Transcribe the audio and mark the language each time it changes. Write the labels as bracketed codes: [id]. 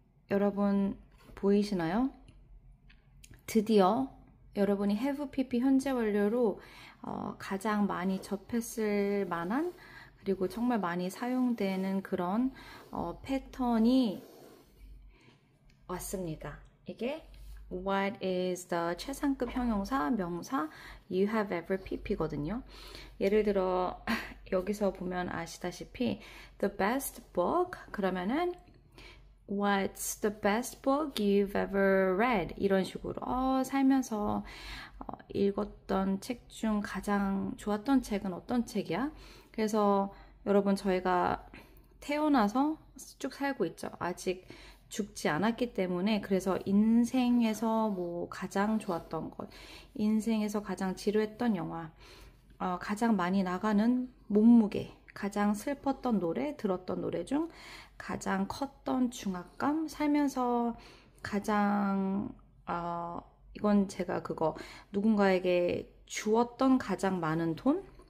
[ko] 여러분 보이시나요? 드디어 여러분이 have pp 현재 완료로 가장 많이 접했을 만한, 그리고 정말 많이 사용되는 그런 패턴이 왔습니다. 이게 [en] What is the [ko] 최상급 형용사, 명사, [en] you have ever pp [ko] 거든요. 예를 들어 여기서 보면 아시다시피 [en] the best book [ko] 그러면은 [en] What's the best book you've ever read? [ko] 이런 식으로 살면서 읽었던 책 중 가장 좋았던 책은 어떤 책이야? 그래서 여러분 저희가 태어나서 쭉 살고 있죠. 아직 죽지 않았기 때문에, 그래서 인생에서 뭐 가장 좋았던 것, 인생에서 가장 지루했던 영화, 가장 많이 나가는 몸무게, 가장 슬펐던 노래, 들었던 노래 중 가장 컸던 중압감, 살면서 가장 이건 제가 그거 누군가에게 주었던 가장 많은 돈?